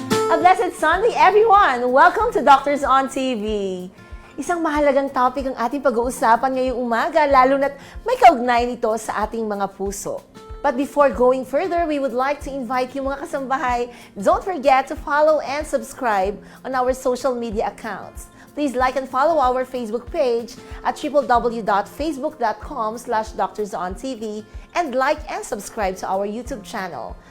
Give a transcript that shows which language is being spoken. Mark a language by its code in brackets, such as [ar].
[en] A blessed Sunday, everyone! Welcome to Doctors on TV. [tl] Isang mahalagang topic ang ating pag-uusapan ngayong umaga, lalo na't may kaugnayan nito sa ating mga puso. [en] But before going further, we would like to invite you [tl] mga kasambahay, [en] don't forget to follow and subscribe on our social media accounts. Please like and follow our Facebook page at www.facebook.com/doctorsontv and like and subscribe to our YouTube channel.